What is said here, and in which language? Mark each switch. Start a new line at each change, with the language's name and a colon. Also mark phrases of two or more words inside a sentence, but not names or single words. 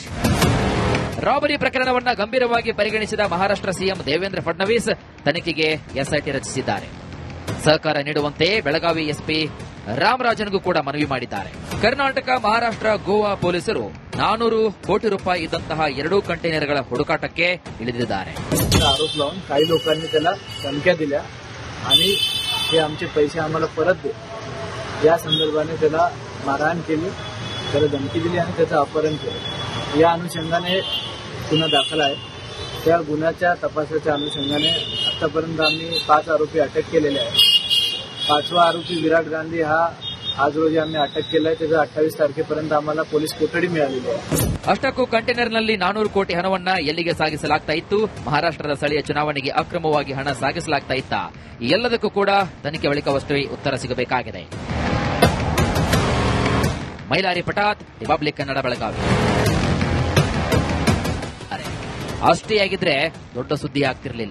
Kannada: ರಾಬರಿ ಪ್ರಕರಣವನ್ನ ಗಂಭೀರವಾಗಿ ಪರಿಗಣಿಸಿದ ಮಹಾರಾಷ್ಟ್ರ ಸಿಎಂ ದೇವೇಂದ್ರ ಫಡ್ನವೀಸ್ ತನಿಖೆಗೆ ಎಸ್ಐಟಿ ರಚಿಸಿದ್ದಾರೆ. ಸಹಕಾರ ನೀಡುವಂತೆ ಬೆಳಗಾವಿ ಎಸ್ಪಿ ರಾಮರಾಜನ್ಗೂ ಕೂಡ ಮನವಿ ಮಾಡಿದ್ದಾರೆ. ಕರ್ನಾಟಕ, ಮಹಾರಾಷ್ಟ್ರ, ಗೋವಾ ಪೊಲೀಸರು 400 ಕೋಟಿ ರೂಪಾಯಿ ಇದ್ದಂತಹ 2 ಕಂಟೈನರ್ಗಳ ಹುಡುಕಾಟಕ್ಕೆ ಇಳಿದಿದ್ದಾರೆ.
Marathi: आरोप लावून काही लोकांनी त्याला धमक्या दिल्या आणि हे आमचे पैसे आम्हाला परत दे या संदर्भाने त्याला मारहाण केली, त्याला धमकी दिली आणि त्याचं अपहरण केलं. या अनुषंगाने गुन्हा दाखल आहे. त्या गुन्ह्याच्या तपासाच्या अनुषंगाने आतापर्यंत आम्ही 5 आरोपी अटक केलेले आहेत. 5वा आरोपी विराट गांधी हा आज रोजी आम्ही अटक केलाय. त्याचा 28 तारखेपर्यंत आम्हाला पोलीस कोठडी मिळालेली आहे.
Kannada: ಅಷ್ಟಕ್ಕೂ ಕಂಟೈನರ್ನಲ್ಲಿ 400 ಕೋಟಿ ಹಣವನ್ನ ಎಲ್ಲಿಗೆ ಸಾಗಿಸಲಾಗ್ತಾ ಇತ್ತು, ಮಹಾರಾಷ್ಟ್ರದ ಸ್ಥಳೀಯ ಚುನಾವಣೆಗೆ ಅಕ್ರಮವಾಗಿ ಹಣ ಸಾಗಿಸಲಾಗ್ತಾ ಇತ್ತ, ಎಲ್ಲದಕ್ಕೂ ಕೂಡ ತನಿಖೆ ಬಳಿಕವಷ್ಟೇ ಉತ್ತರ ಸಿಗಬೇಕಾಗಿದೆ. ಮೈಲಾರಿ ಪಟಾತ್, ರಿಪಬ್ಲಿಕ್ ಕನ್ನಡ, ಬೆಳಗಾವಿ. ಅಷ್ಟೇ ಆಗಿದ್ರೆ ದೊಡ್ಡ ಸುದ್ದಿ ಆಗ್ತಿರಲಿಲ್ಲ.